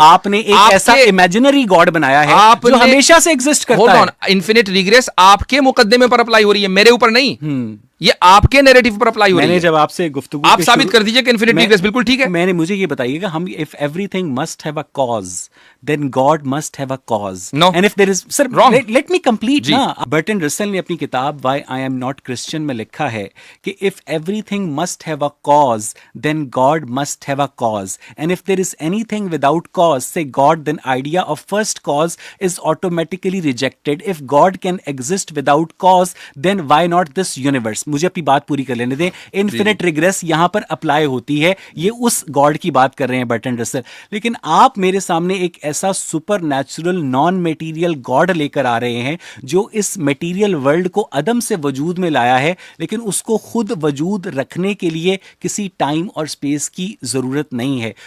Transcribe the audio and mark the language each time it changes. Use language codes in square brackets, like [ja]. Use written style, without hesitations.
[hi] आपने एक ऐसा इमेजिनरी गॉड बनाया है जो हमेशा से एग्जिस्ट करता है। इन्फिनिट रिग्रेस आपके मुकद्दमे पर अप्लाई हो रही है, मेरे ऊपर नहीं। ये आपके नैरेटिव पर अप्लाई हो रही है। मैंने जब आपसे गुफ्तगू आप साबित कर दीजिए कि इन्फिनिट रिग्रेस बिल्कुल ठीक है। [en] मुझे ये बताइएगा, हम if everything must have a cause then God must have a cause. No. And if there is, sir, wrong. Let me complete ना। [hi] बर्टन रसल ने अपनी किताब [en] Why I Am Not Christian [hi] में लिखा है कि [en] if everything must have a cause, then God must have a cause. And if there is anything without cause, say God, then idea of first cause is automatically rejected. If God can exist without cause, then why not this universe? [hi] मुझे अपनी बात पूरी कर लेने दें। Infinite regress यहाँ पर apply होती है, ये उस गॉड की बात कर रहे हैं बर्टन रसल। लेकिन आप मेरे सामने एक ऐसा super natural non material God लेकर आ रहे हैं जो इस मेटीरियल वर्ल्ड को अदम से वजूद में लाया है, लेकिन उसको खुद वजूद रखने के लिए किसी टाइम और स्पेस की जरूरत नहीं है।